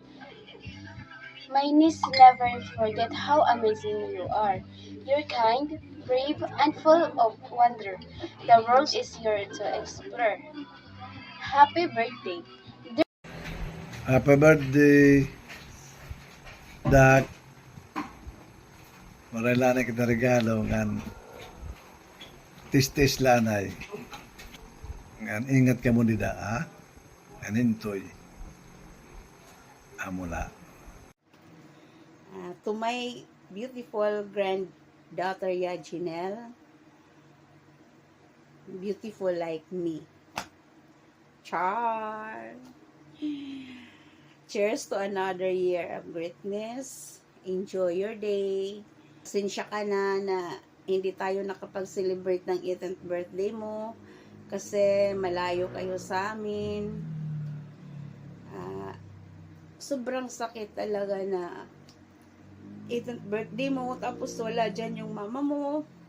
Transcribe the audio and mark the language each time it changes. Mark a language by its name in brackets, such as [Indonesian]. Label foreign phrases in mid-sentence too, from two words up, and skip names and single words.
[English] My niece never forget how amazing you are. You're kind, brave, and full of wonder. The world is yours to explore. Happy birthday. Happy birthday, Dak. [Waray] Marala na kita regalo ngan tis-tis lanay. Ngan ingat ka mo nida, ha? Ngan enjoy. Amula. [English] To my beautiful granddaughter Yajinel, beautiful like me. Char. Cheers to another year of greatness. Enjoy your day. [Filipino] Pasensya ka na hindi tayo nakapag-celebrate ng 18th birthday mo kasi malayo kayo sa amin. Sobrang sakit talaga na 18th birthday mo tapos wala dyan yung mama mo.